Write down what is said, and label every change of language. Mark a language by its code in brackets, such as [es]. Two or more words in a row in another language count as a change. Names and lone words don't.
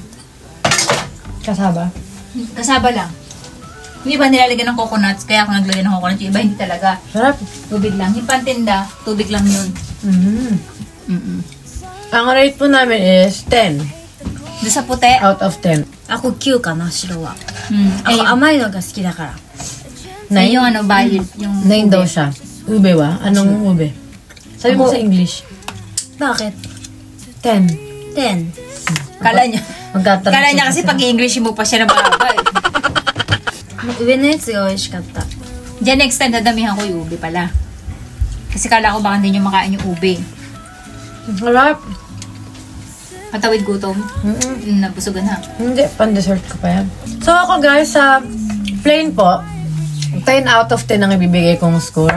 [tl] Kasaba. Kasaba lang. Yung iba nilalagyan ng coconuts, kaya ako naglagay ng coconuts. Yung iba hindi talaga. Sarap. Tubig lang. Yung pantinda, tubig lang yun. Ang rate po namin is 10. Doon sa puti. [en] Out of 10. [ja] ako9 かな白は Eh, ako甘いのが好きだから [tl] eh, yung ano ba, yung 9 daw siya. Ube ba? Anong ube? Sabi mo sa English. bakit 10. 10 Kala niya. Magtatanong Kala niya siya kasi sa- pag i-English mo pa siya na baba. [ja] 上のやつが美味しかった [tl] Diyan [en] next time [tl] dadamihan ko yung ube pala. Kasi kala ko baka hindi nyo makain yung ube. Harap. Patawid gutom. Nabusugan ha. Hindi, pan-dessert ko pa yan. So ako guys, sa plain po, [en] 10 out of 10 [tl] ang ibibigay kong score.